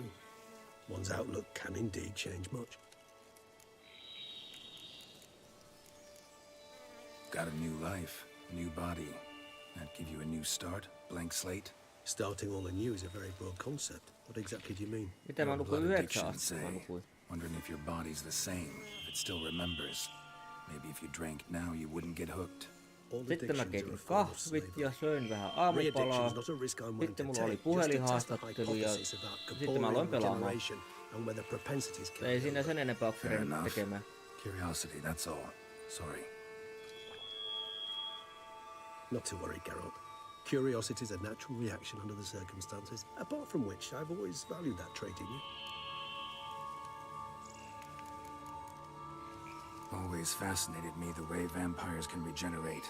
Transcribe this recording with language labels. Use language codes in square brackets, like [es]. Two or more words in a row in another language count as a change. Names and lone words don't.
[en] One's outlook can indeed change much. Got a new life, a new body. That give you a new start, blank slate. Starting all anew is a very broad concept. What exactly do you mean? [fi] mitä mä nukuin [en] Blood 9 addiction, [fi] asti mä [en] say. [fi] nukuin. [en] Wondering if your body's the same, if it still remembers. Maybe if you drank now, you wouldn't get hooked. All [fi] Sitten mä [en] addictions are a [fi] keitin [en] form of [fi] kahvit [en] slavery. [fi] ja söin vähän aamupalaa. [en] Re-addiction's not a risk I'm willing [fi] Sitten [en] to [fi] mulla oli [en] take, just to test the [fi] puhelinhaastattelu ja [en] hypothesis about [fi] sitten mä aloin [en] corporeal [fi] pelaamaan. [en] regeneration and whether propensities can [fi] Ei [en] be [fi] siinä sen [en] overcome. [fi] enempää [en] Fair [fi] kerennyt [en] enough. [fi] tekemään. [en] Curiosity, that's all. Sorry. Not to worry, Geralt. Curiosity is a natural reaction under the circumstances, apart from which I've always valued that trait in you. Always fascinated me the way vampires can regenerate.